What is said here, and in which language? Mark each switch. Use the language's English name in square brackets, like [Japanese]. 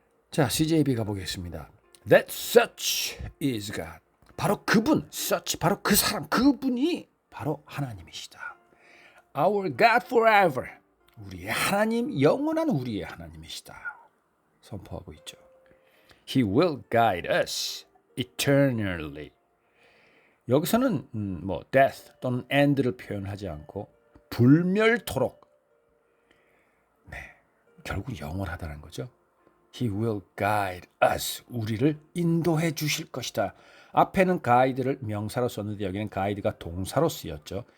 [Korean] 자, CJB가 보겠습니다. [English] That such is God. [Korean] 바로 그분, such, 바로 그 사람, 그분이 바로 하나님이시다. [English] Our God forever. [Korean] 우리의 하나님, 영원한 우리의 하나님이시다. 선포하고 있죠. [English] He will guide us eternally. [Korean] 여기서는 death 또는 end를 표현하지 않고 불멸토록. 네, 결국 영원하다는 거죠. [English] He will guide us. [Korean] 우리를 인도해 주실 것이다. 앞에는 guide를 명사로 썼는데 여기는 guide가 동사로 쓰였죠.